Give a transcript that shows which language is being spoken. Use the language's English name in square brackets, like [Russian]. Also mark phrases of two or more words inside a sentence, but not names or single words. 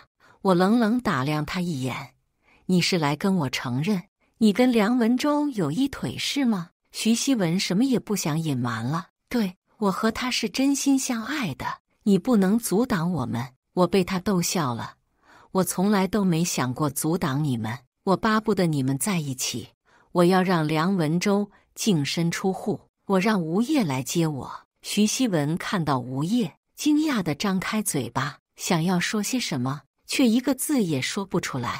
[Chinese] 我冷冷打量他一眼：“你是來跟我承認你跟梁文周有一腿是嗎？” 徐熙文什麼也不想隱瞞了：“對，我和他是真心相愛的，你不能阻擋我們。” 我被他逗笑了。我從來都沒想過阻擋你們，我巴不得你們在一起。我要讓梁文周淨身出戶，我讓吳曄來接我。徐熙文看到吳曄，驚訝地張開嘴巴，想要說些什麼，卻一個字也說不出來。